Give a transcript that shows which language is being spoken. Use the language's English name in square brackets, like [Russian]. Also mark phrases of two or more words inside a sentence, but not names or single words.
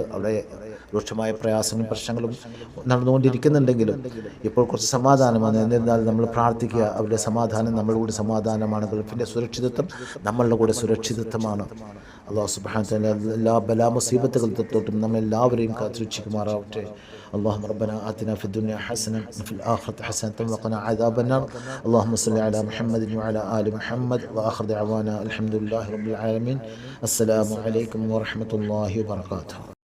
[Malayalam] അവിടെ രൂക്ഷമായ പ്രയാസങ്ങളും പ്രശ്നങ്ങളും നടന്നുകൊണ്ടിരിക്കുന്നുണ്ടെങ്കിലും ഇപ്പോൾ കുറച്ച് സമാധാനമാണ്. എന്നിരുന്നാലും നമ്മൾ പ്രാർത്ഥിക്കുക, അവരുടെ സമാധാനം നമ്മളുടെ കൂടെ സമാധാനമാണ്. ഗൾഫിൻ്റെ സുരക്ഷിതത്വം നമ്മളുടെ കൂടെ സുരക്ഷിതത്വമാണ്. [Arabic] الله سبحانه وتعالى [Malayalam] എല്ലാ ബലാ മുസീബത്തുകൾ തൊട്ടും നമ്മളെല്ലാവരെയും കാത്തുരക്ഷിക്കുമാറാവട്ടെ. [Arabic] اللهم ربنا آتنا في الدنيا حسنة وفي الآخرة حسنة وقنا عذاب النار. اللهم صل على محمد وعلى آل محمد. وآخر دعوانا الحمد لله رب العالمين. السلام عليكم ورحمة الله وبركاته.